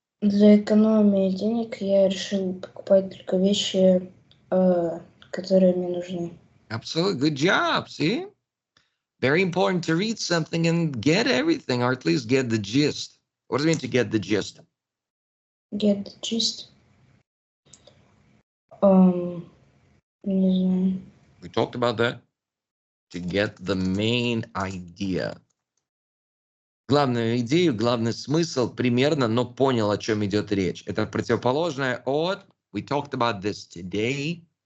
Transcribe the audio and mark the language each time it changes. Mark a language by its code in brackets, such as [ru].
[ru] Для экономии денег я решил покупать только вещи, которые мне нужны. [en] Absolutely. Good job. See? Very important to read something and get everything, or at least get the gist. What does it mean to get the gist? Get the gist? [ru] Не знаю. [en] We talked about that. To get the main idea. [ru] Главную идею, главный смысл примерно, но понял, о чем идет речь. Это противоположное от. [en] We talked about this today.